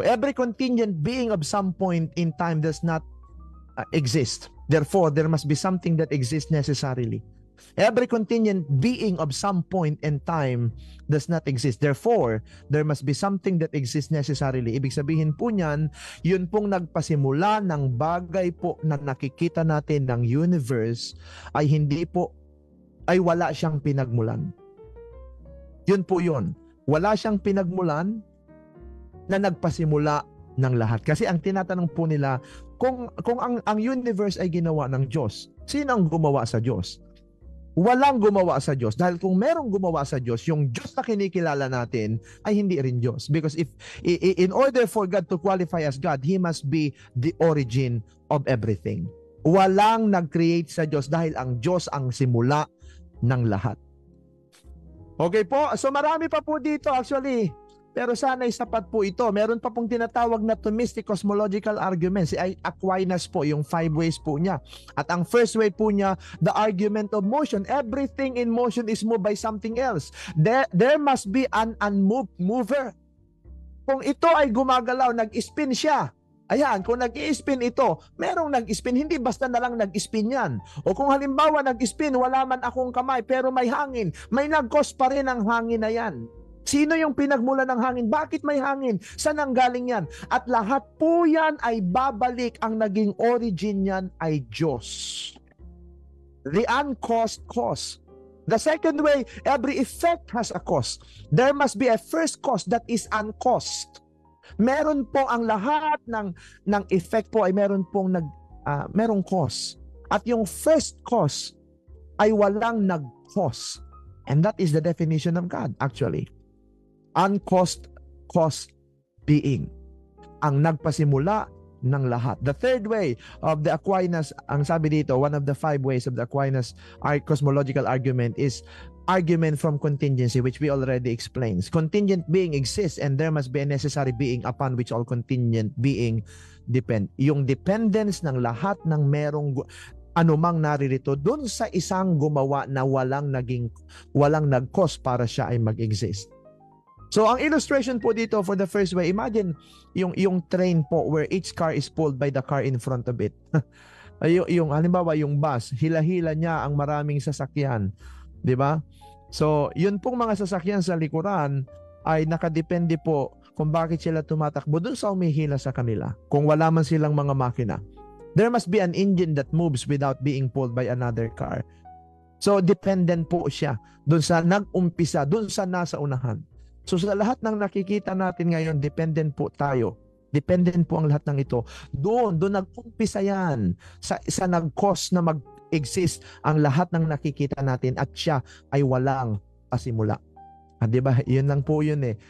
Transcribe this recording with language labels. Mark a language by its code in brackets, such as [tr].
[en] Every contingent being of some point in time does not exist. Therefore, there must be something that exists necessarily. Every contingent being of some point in time does not exist. Therefore, there must be something that exists necessarily. [tl] Ibig sabihin po niyan, yun pong nagpasimula ng bagay po na nakikita natin ng universe ay wala siyang pinagmulan. Yun po yun. Wala siyang pinagmulan na nagpasimula ng lahat. Kasi ang tinatanong po nila, kung ang universe ay ginawa ng Diyos, sino ang gumawa sa Diyos? Walang gumawa sa Diyos. Dahil kung merong gumawa sa Diyos, yung Diyos na kinikilala natin ay hindi rin Diyos. [en] Because in order for God to qualify as God, He must be the origin of everything. [tl] Walang nag-create sa Diyos dahil ang Diyos ang simula ng lahat. Okay po, so marami pa po dito actually, pero sana'y sapat po ito. Meron pa pong tinatawag na Thomistic cosmological argument. Si Aquinas po, yung 5 ways po niya. At ang [en] first way [tl] po niya, [en] the argument of motion. Everything in motion is moved by something else. There must be an unmoved mover. [tl] Kung ito ay gumagalaw, nag-spin siya. Ayan, kung nag-i-spin ito, merong nag-spin, hindi basta na lang nag-spin yan. O kung halimbawa nag-spin, wala man akong kamay, pero may hangin, may nag-cause pa rin ang hangin na yan. Sino yung pinagmula ng hangin? Bakit may hangin? Saan ang galing yan? At lahat po yan ay babalik, ang naging origin yan ay Diyos. [en] The uncaused cause. The second way, every effect has a cause. There must be a first cause that is uncaused. [tl] Meron po ang lahat ng effect po ay meron pong merong cause. At yung first cause ay walang nag-cause. [en] And that is the definition of God actually. Uncaused cause being. [tl] Ang nagpasimula ng lahat. [en] The third way of the Aquinas, [tl] ang sabi dito, [en] one of the 5 ways of the Aquinas cosmological argument is argument from contingency, which we already explained. Contingent being exists and there must be a necessary being upon which all contingent being depend. [tl] Yung dependence ng lahat ng merong anumang naririto dun sa isang gumawa na walang nag-cause para siya ay mag-exist. [en] So [tl] ang illustration po dito [en] for the first way, imagine [tl] yung train po [en] where each car is pulled by the car in front of it. [tl] yung halimbawa yung bus, hila-hila niya ang maraming sasakyan, 'di ba? So yun pong mga sasakyan sa likuran ay nakadepende po kung bakit sila tumatakbo dun sa umihila sa kanila. Kung wala man silang mga makina, [en] there must be an engine that moves without being pulled by another car. [tl] So dependent po siya dun sa nag-umpisa, dun sa nasa unahan. So sa lahat ng nakikita natin ngayon, dependent po tayo. Dependent po ang lahat ng ito. Doon nag-umpisa yan. Sa nag-cause na mag-exist ang lahat ng nakikita natin at siya ay walang pasimula. Diba? Yun lang po yun eh.